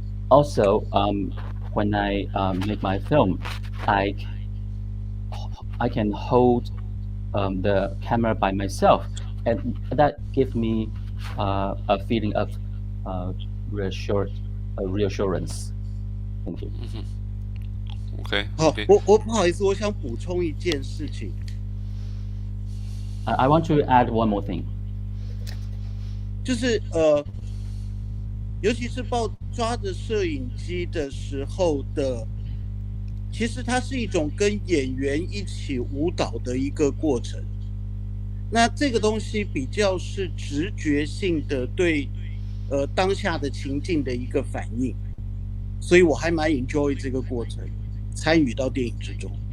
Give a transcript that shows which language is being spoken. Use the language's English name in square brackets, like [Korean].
[English] Also, when I make my film, I can hold the camera by myself, and that gives me a feeling of reassurance. Thank you. Okay. [Chinese] 好，我不好意思，我想补充一件事情。 [English] I want to add one more thing. [Chinese] 就是尤其是抓着摄影机的时候的，其实它是一种跟演员一起舞蹈的一个过程。那这个东西比较是直觉性的对当下的情境的一个反应，所以我还蛮 enjoy 这个过程，参与到电影之中。